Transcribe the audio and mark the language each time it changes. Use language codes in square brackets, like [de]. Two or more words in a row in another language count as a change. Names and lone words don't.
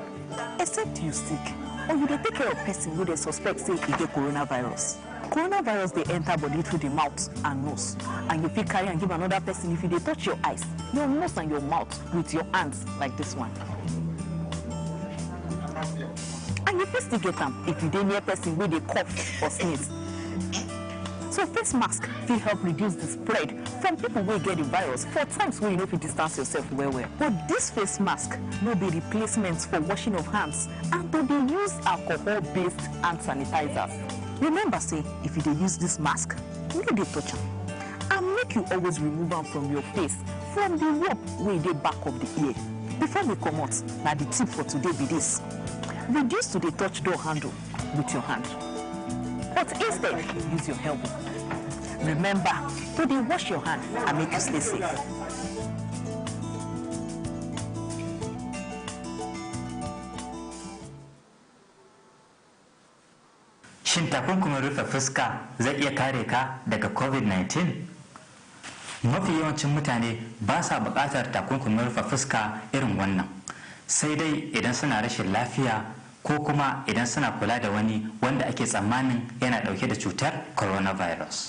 [pcm] Except you sick, or you dey take care of person who they suspect say he get coronavirus. Coronavirus they enter body through the mouth and nose, and you fit carry and give another person if you dey touch your eyes, your nose and your mouth with your hands like this one. And you fit still get them if you dey near person where they cough or sneeze. So face mask will help reduce the spread from people who get the virus for times where you know if you distance yourself well. But this face mask no be replacements for washing of hands and to dey use alcohol-based hand sanitizers. Remember say if you dey use this mask, no dey touch am. And make you always remove them from your face from the rope where dey back of the ear. Before we come out, now the tip for today be this. Reduce to the touch door handle with your hand. But instead, use your elbow. Remember to dey wash your hand and make you stay safe. [ha] Shin takunkumin rufe fuska zai iya kare ka daga COVID-19? Mafi yawancin mutane ba sa buƙatar takunkumin rufe fuska irin wannan, sai dai idan suna rashin lafiya ko kuma idan suna kula da wani wanda ake tsammanin yana dauke da cutar coronavirus.